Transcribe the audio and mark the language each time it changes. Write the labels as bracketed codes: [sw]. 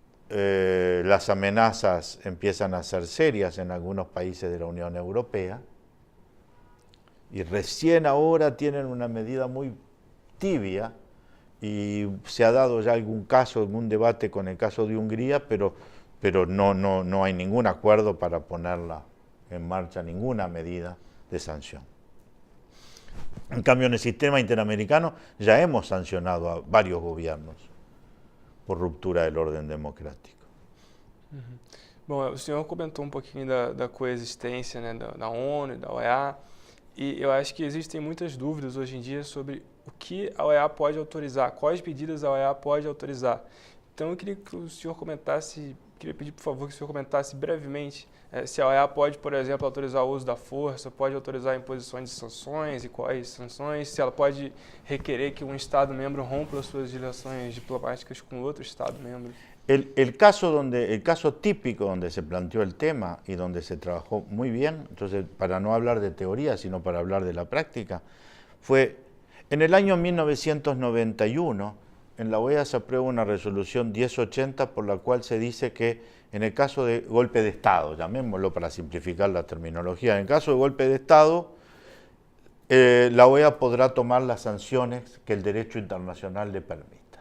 [es] Las amenazas empiezan a ser serias en algunos países de la Unión Europea y recién ahora tienen una medida muy tibia y se ha dado ya algún caso, algún debate con el caso de Hungría, pero no hay ningún acuerdo para ponerla en marcha, ninguna medida de sanción. En cambio, en el sistema interamericano ya hemos sancionado a varios gobiernos por ruptura del orden democrático. Uhum. [pt] Bom, o senhor comentou um pouquinho da coexistência, né, da ONU e da OEA, e eu acho que existem muitas dúvidas hoje em dia sobre o que a OEA pode autorizar, quais medidas a OEA pode autorizar. Então eu queria que o senhor comentasse, queria pedir por favor que o senhor comentasse brevemente se a OEA pode, por exemplo, autorizar o uso da força, pode autorizar a imposição de sanções e quais sanções, se ela pode requerer que um Estado-membro rompa as suas relações diplomáticas com outro Estado-membro. [es] El caso típico donde se planteó el tema y donde se trabajó muy bien, entonces para no hablar de teoría, sino para hablar de la práctica, fue en el año 1991, en la OEA se aprueba una resolución 1080 por la cual se dice que en el caso de golpe de Estado, llamémoslo para simplificar la terminología, en el caso de golpe de Estado, la OEA podrá tomar las sanciones que el derecho internacional le permita.